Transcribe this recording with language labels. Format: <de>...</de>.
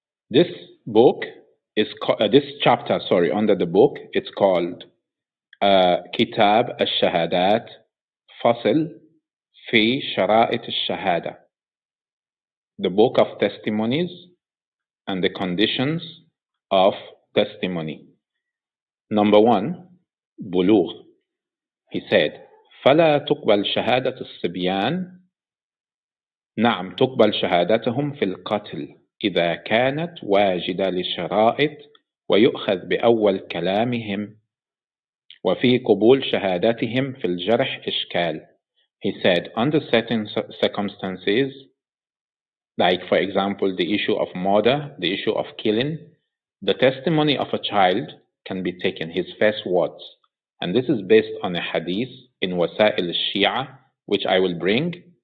<en>This book is this chapter, under the book, it's called Kitab al-Shahadat Fasl fi Shara'it al-Shahada, the book of testimonies and the conditions of testimony. Number 1, bulugh. He said,</en> <ar>فلا تقبل شهادة الصبيان. نعم تقبل شهادتهم في القتل إذا كانت واجدة للشرائط ويؤخذ بأول كلامهم وفي قبول شهادتهم في الجرح إشكال.</ar> <en>He said, under certain circumstances, like for example the issue of murder, the issue of killing, the testimony of a child can be taken, his first words. And this is based on a hadith in Wasa'il al-Shia, which I will bring.</en>